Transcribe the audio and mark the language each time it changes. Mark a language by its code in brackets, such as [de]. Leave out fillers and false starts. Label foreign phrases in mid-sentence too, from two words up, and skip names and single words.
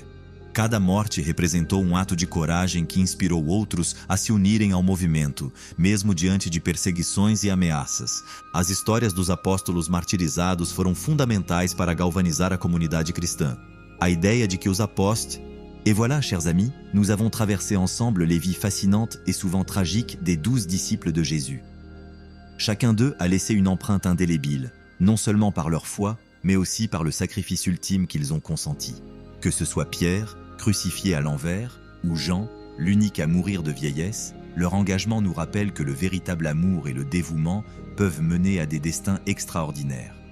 [pt] Cada morte representou um ato de coragem que inspirou outros a se unirem ao movimento, mesmo diante de perseguições e ameaças. As histórias dos apóstolos martirizados foram fundamentais para galvanizar a comunidade cristã. A ideia de que os apóstolos... [fr] Et voilà, chers amis, nous avons traversé ensemble les vies fascinantes et souvent tragiques des 12 disciples de Jésus. Chacun d'eux a laissé une empreinte indélébile, non seulement par leur foi, mais aussi par le sacrifice ultime qu'ils ont consenti. Que ce soit Pierre, crucifié à l'envers, ou Jean, l'unique à mourir de vieillesse, leur engagement nous rappelle que le véritable amour et le dévouement peuvent mener à des destins extraordinaires.